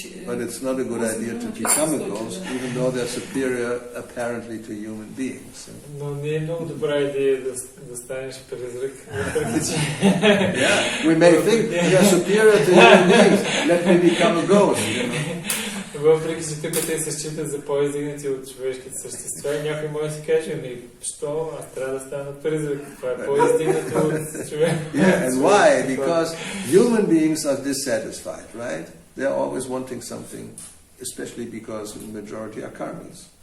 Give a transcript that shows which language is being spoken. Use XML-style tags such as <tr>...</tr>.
<en>But it's not a good idea to become a ghost, even though they're superior apparently to human beings.</en> <bg>Но не е много добра идея да станеш призрак, въпреки че...</bg> <en>Yeah, we may think we are superior to human beings. Let me become a ghost.</en> <bg>Въпреки че тук те се считат за по-издигнати от човешките същества, и някой може да си каже, що аз трябва да стана призрак? Това е по-издигнато от човек.</bg> <en>Yeah, and why? Because human beings are dissatisfied, right? They're always wanting something, especially because the majority are karmis.</en>